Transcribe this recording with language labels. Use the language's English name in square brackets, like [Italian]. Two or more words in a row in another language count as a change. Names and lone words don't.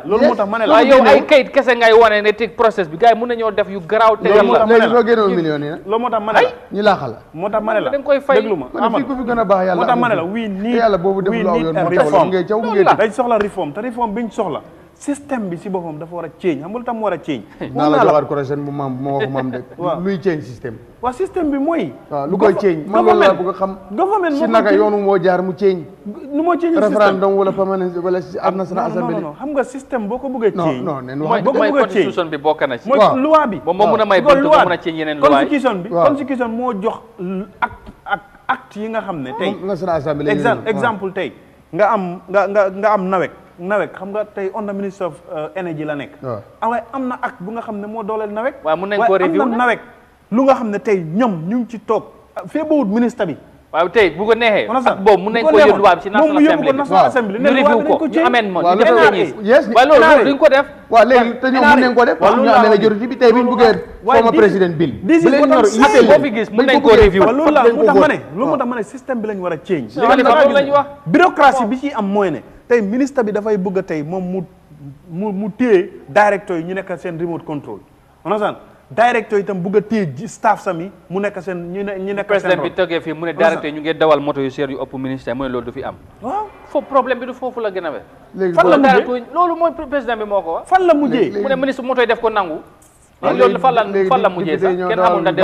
[Wolof] loolu moo tax ma ne la waaye yow ay kayit kese ngay wane ne teg process bi gars yi mën nañoo def yu garaaw tegal la léegi soo génnoon million yi nag loolu moo tax ma ne la ñu laaxal la moo tax ma ne la da nga koy fay déglu ma fii ku fi gën a baax yàlla moo tax ma ne la [English] we need [Wolof] yàlla boobu def lu aw yoon reform dañ soxla reform te reform biñ soxla système bi si boppam dafa war a change xam nga lu tax mu war a change. naa la joxaat correction bu maam bu ma waxu maam de. luy change système. waaw système bi mooy. waaw lu koy change. man loolu laa bëgg a xam. government si naka yoonu moo jaar mu change. nu moo change système référendum wala permanent wala [English] national assembly. [Wolof] non xam nga système boo ko bëggee change. non non mooy constitution bi bokk na ci. mooy loi bi. moom moo mun a may buntu ba mun a change yeneen loi yi. constitution moo jox acte yi nga xam ne tey. [English] national assembly [Wolof] exemple tey nga am nawek xam nga tey [English] under minister of energy [Wolof] la nekk. waaye am na acte bu nga xam ne moo dooleel nawek. waaw mun nañ koo review am na nawek lu nga xam ne tey ñoom ñu ngi ci toog fee bawut ministre bi. waaw tey bu ko neexee. ak boobu mun nañ ko yóbbu loi bi ci [English] national assembly [Wolof] ñu review ko ñu amendement ñu def ko waaye loolu duñ ko def. waaw léegi te ñoom mun nañ ko def. waaw ñu amee majorité bi tey bi ñu bëggee former président bill. boo fi gis mun nañ koo review. loolu la mu tax ma ne système bi lañ war a change. loolu lañ wax bureaucratie bi ci am mooy ne tey ministre bi dafay bëgg a tey moom mu téye directeur yi ñu nekk seen [English] remote control [Wolof] on directeur itam bëgg a téye staff sami mu nekk seen ñu nekk président bi toogee fii mu ne directeur ñu ngi dawal moto yu seer yu ëpp ministère mu ne loolu du fi am. waaw foofu problème bi du foofu la gën a we. léegi fan la mujjee loolu mooy président bi moo ko wax. fan la mujjee mu ne ministre moto yi def ko nangu. loolu fan la mujjee sax kenn xamul na